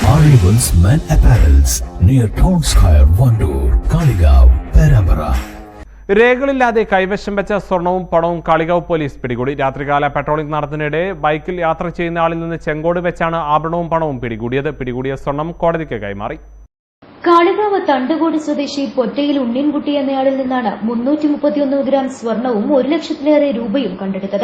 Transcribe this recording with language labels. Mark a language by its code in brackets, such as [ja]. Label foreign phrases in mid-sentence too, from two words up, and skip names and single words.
[en] Arrivals Men Apparels near Town Square, Vandoor, Kaligav, Perambara. [ml] രേഖകളില്ലാതെ കൈവശം വെച്ച സ്വർണവും പണവും കാളികാവ് പോലീസ് പിടികൂടി. രാത്രികാല പെട്രോളിംഗ് നടത്തുന്നതിനിടെ ബൈക്കിൽ യാത്ര ചെയ്യുന്ന ആളിൽ നിന്ന് ചെങ്കോട് വെച്ചാണ് ആഭരണവും പണവും പിടികൂടിയത്. പിടികൂടിയ സ്വർണം കോടതിക്ക് കൈമാറി. കാളികാവ് തണ്ടുകോട് സ്വദേശി പൊറ്റയിൽ ഉണ്ണിൻകുട്ടി എന്നയാളിൽ നിന്നാണ് 331 ഗ്രാം സ്വർണവും 1 ലക്ഷത്തിലേറെ രൂപയും കണ്ടെടുത്തത്.